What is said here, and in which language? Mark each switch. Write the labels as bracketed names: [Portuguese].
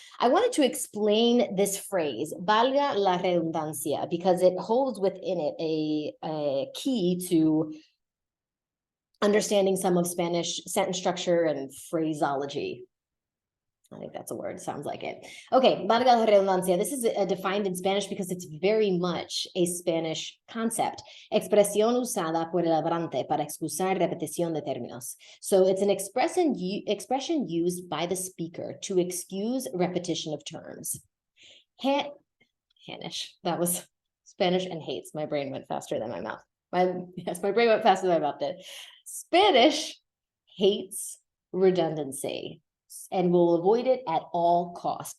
[English] I wanted to explain this phrase, [Spanish] valga la redundancia, [English] because it holds within it a key to understanding some of Spanish sentence structure and phraseology. I think that's a word, sounds like it. Okay, [Spanish] valga la redundancia. [English] This is defined in Spanish because it's very much a Spanish concept. [Spanish] Expresión usada por el hablante para excusar repetición de términos. [English] So it's an expression used by the speaker to excuse repetition of terms. Hanish, that was Spanish and hates. My brain went faster than my mouth. My brain went faster than my mouth did. Spanish hates redundancy and will avoid it at all costs.